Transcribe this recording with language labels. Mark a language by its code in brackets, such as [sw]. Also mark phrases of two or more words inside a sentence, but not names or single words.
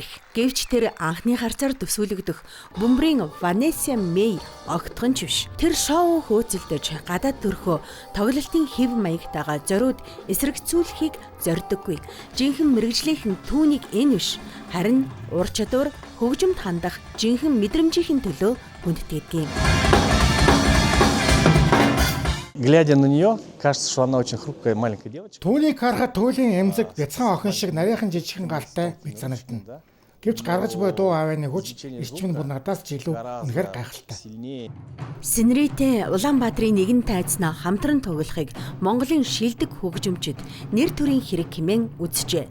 [mn] Гэвч тэр анхны харцаар төсөөлөгдөх бөмбөрийн Ванесса Мэй огтхон ч биш. Тэр шоу хөөцөлдөж гадаад төрхөө тоглолтын хэв маягтайгаа зориуд эсрэгцүүлэхийг зорддоггүй. Жинхэнэ мэрэгжлийнхэн түүнийг энэ биш харин ур чадвар хөгжимд хандах жинхэнэ мэдрэмжийн төлөө хүндэтгдэг юм. [ru] Глядя на нее, кажется, что она очень хрупкая маленькая девочка. [mn] Түүнийг харахад түүлийн эмзэг бяцхан охин шиг нарийнхан жижигхэн гартай мэт санагдана. Гэвч гаргаж буй дуу авааны хүч эрчим нь бүр надаас ч илүү үнэхээр гайхалтай. Сенеритэй Улаанбаатарын нэгэн тайзнаа хамтран тоглохыг Монголын шилдэг хөгжимчид нэр төрийн хэрэг хэмээн үзжээ.